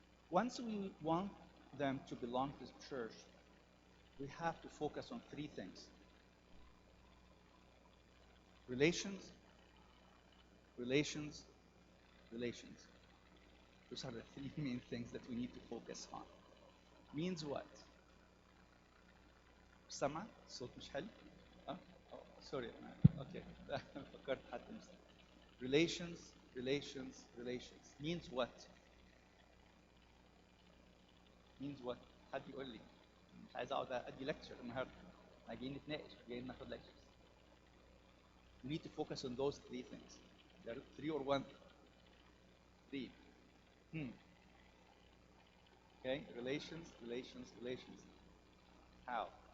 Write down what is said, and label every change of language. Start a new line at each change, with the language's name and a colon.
English: Once we want them to belong to this church, we have to focus on three things. Relations, relations, relations. Those are the three main things that we need to focus on. Means what?
Arabic: سمع الصوت مش حلو؟
English: sorry. Okay.
Arabic: فكرت حد
English: relations, relations, relations. Means what? Means what?
Arabic: حد يقول لي. مش عايز اقعد ادي lecture النهارده. احنا جايين نتناقش، جايين ناخد lectures.
English: We need to focus on those three things. There are three or one? Three. Okay, relations, relations, relations. How?